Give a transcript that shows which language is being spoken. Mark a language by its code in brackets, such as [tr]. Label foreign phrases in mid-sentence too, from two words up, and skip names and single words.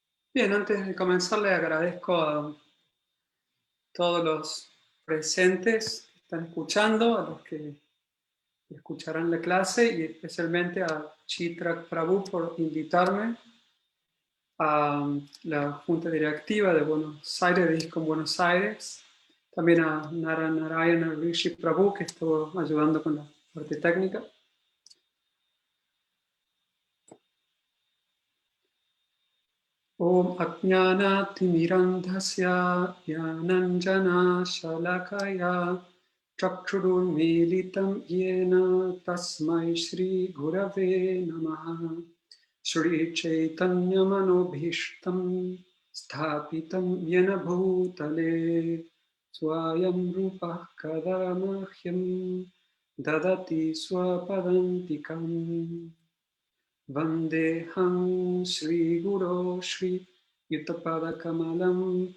[es] Bien, antes de comenzar le agradezco a todos los presentes que están escuchando, a los que escucharán la clase y especialmente a Chitra Prabhu por invitarme a la Junta Directiva de Buenos Aires, de ISKCON Buenos Aires, también a Narayana Rishi Prabhu que estuvo ayudando con la parte técnica. [sa] Om Ajnana-timirandhasya Jnananjana Shalakaya Chakshurunmilitam Yena Tasmai Shri Gurave Namaha Shri Chaitanya Manobhishtam Sthapitam Yena Bhutale Swayam Rupa Kadamahyam Dadati Swapadantikam Vandeham Shri Guru Shri Yuttapada Kamalam